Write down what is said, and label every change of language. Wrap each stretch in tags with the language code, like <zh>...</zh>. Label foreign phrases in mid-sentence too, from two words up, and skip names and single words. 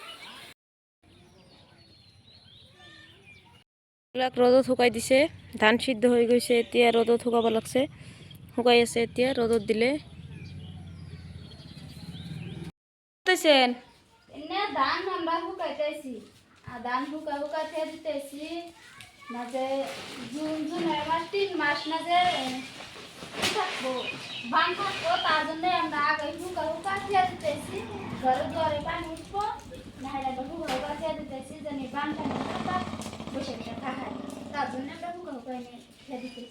<as>ৰ'দত শুকাই দিছে, ধান সিদ্ধ হৈ গৈছে, এতিয়া ৰ'দত শুকাব লাগছে। শুকাই আছে, এতিয়া ৰ'দত দিলে</as> <bn>ধান আমরা শুকাইতেছি, ধান শুকাই ফের দিতেছি না যে জুন মাস 3 মাস না যে থাকবো বান থাকবো, তার জন্য আমরা আগে শুকা ফের দিতেছি। ঘরে ঘরে পানি উঠবো না, শুকা ফের দিতেছি জানি বান পানি বসে বসে থাকায়, তার জন্য আমরা শুকা ফের দিতেছি।</bn>